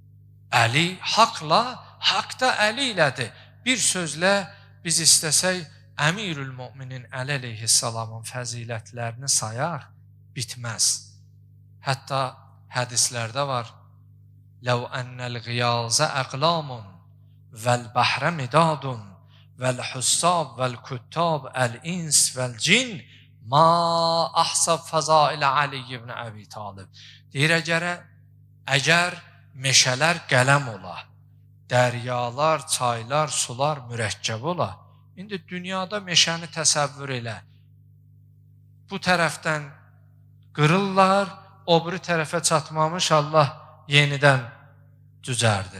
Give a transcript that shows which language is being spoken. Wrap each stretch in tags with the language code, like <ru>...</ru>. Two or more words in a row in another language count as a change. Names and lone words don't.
<az>Əli haqla, haqq da Əli ilədir. Bir sözlə biz istəsək Əmirül Möminin Əli əleyhissalamın fəzilətlərini sayaq bitməz. Hətta hədislərdə var:</az> <ar>"لو أن الغياض أقلام والبحر مداد والحساب والكتاب الإنس والجن ما أحصوا فضائل علي بن أبي طالب."</ar> <az>Deyir, əgər meşələr qələm ola, dəryalar, çaylar, sular mürəkkəb ola. İndi dünyada meşəni təsəvvür elə. Bu tərəfdən qırırlar, o biri tərəfə çatmamış Allah yenidən düzərdir.</az>